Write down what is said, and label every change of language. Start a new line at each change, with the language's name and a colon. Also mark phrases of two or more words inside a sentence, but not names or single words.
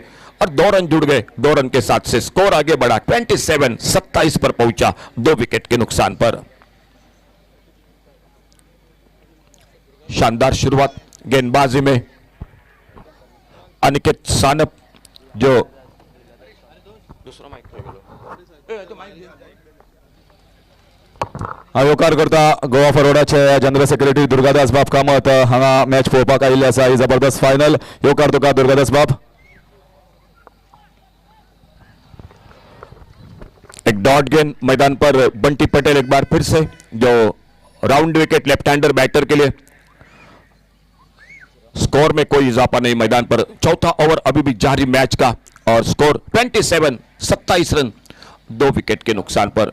Hindi: और 2 रन जुड़ गए, 2 रन के साथ से स्कोर आगे बढ़ा 27 पर पहुंचा 2 विकेट के नुकसान पर। शानदार शुरुआत गेंदबाजी में अनिकेत सानप, जो
Konkani: आयोकार करता गोवा फॉरवर्डाचे जनरल सेक्रेटरी दुर्गादास बाब कामत हांगा मॅच पळोवपाक आयिल्ले आसा। ही जबरदस्त फायनल। येवकार तुका दुर्गादास बाब।
Hindi: एक डॉट गेंद मैदान पर बंटी पटेल एक बार फिर से, जो
English: round wicket left hander batter
Hindi: के लिए। स्कोर में कोई इजाफा नहीं मैदान पर। चौथा ओवर अभी भी जारी मैच का और स्कोर 27 रन 2 विकेट के नुकसान पर।